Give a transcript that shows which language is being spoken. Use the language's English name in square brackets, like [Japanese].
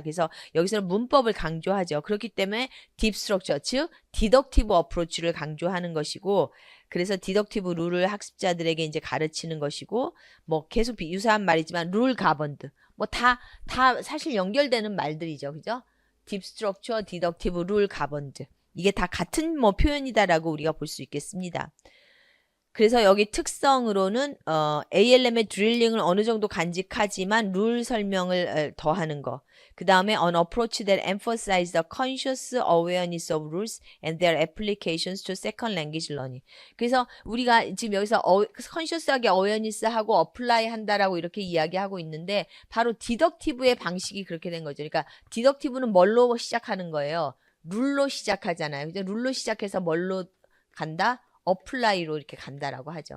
[Korean] 그래서 여기서는 문법을 강조하죠. 그렇기 때문에 딥 스트럭처, 즉 디덕티브 어프로치를 강조하는 것이고 그래서 디덕티브 룰을 학습자들에게 이제 가르치는 것이고 계속 유사한 말이지만 룰 가번드 다 사실 연결되는 말들이죠. 그죠? 딥 스트럭처, 디덕티브, 룰 가번드 이게 다 같은 표현이다라고 우리가 볼 수 있겠습니다. 그래서 여기 특성으로는 ALM의 드릴링을 어느 정도 간직하지만 룰 설명을 더하는 거. 그 다음에 [English] an approach that emphasizes the conscious awareness of rules and their applications to second language learning. [Korean] 그래서 우리가 지금 여기서 conscious하게 awareness하고 apply 한다라고 이렇게 이야기하고 있는데 바로 디덕티브의 방식이 그렇게 된 거죠. 그러니까 디덕티브는 뭘로 시작하는 거예요? 룰로 시작하잖아요. 그죠? 룰로 시작해서 뭘로 간다? 어플라이로 이렇게 간다라고 하죠.